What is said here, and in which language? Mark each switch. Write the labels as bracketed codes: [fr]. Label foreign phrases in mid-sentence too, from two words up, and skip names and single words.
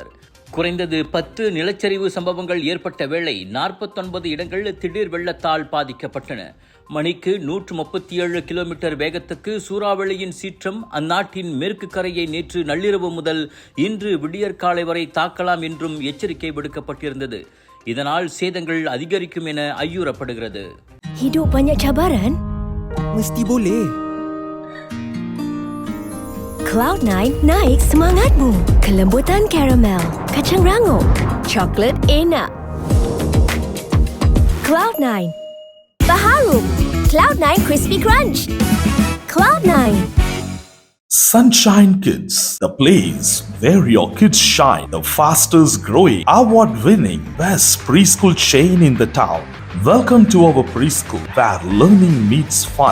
[ta] குறைந்தது 10 நிலச்சரிவு சம்பவங்கள் ஏற்பட்ட வேளை 49 இடங்கள் திடீர் வெள்ளத்தால் பாதிக்கப்பட்டன. மணிக்கு 137 கிலோமீட்டர் வேகத்துக்கு சூறாவளியின் சீற்றம் அந்நாட்டின் மேற்கு கரையை நேற்று நள்ளிரவு முதல் இன்று விடியற்காலை வரை தாக்கலாம் என்றும் எச்சரிக்கை விடுக்கப்பட்டிருந்தது. இதனால் சேதங்கள் அதிகரிக்கும் என ஐயுறப்படுகிறது. [ms] Hidup banyak cabaran? Mesti boleh. Cloud9 naik semangatmu. Kelembutan karamel, kacang rangup, coklat enak. Cloud9. Baharum. Cloud9 Crispy Crunch. Cloud9. [en] Sunshine Kids, the place where your kids shine, the fastest growing, award-winning, best preschool chain in the town. Welcome to our preschool where learning meets fun.